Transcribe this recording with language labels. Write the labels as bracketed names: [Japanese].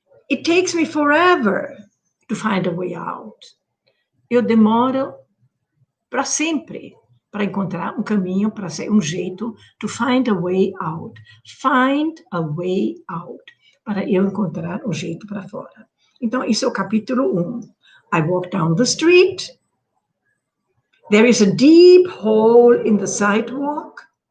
[English] It takes me forever to find a way out. [Portuguese] Eu demoro para sempre para encontrar um caminho, para ser um jeito, [English] to find a way out. Find a way out. [Portuguese] Para eu encontrar um jeito para fora. Então, isso é o capítulo 1. [English] I walk down the street. There is a deep hole in the sidewalk.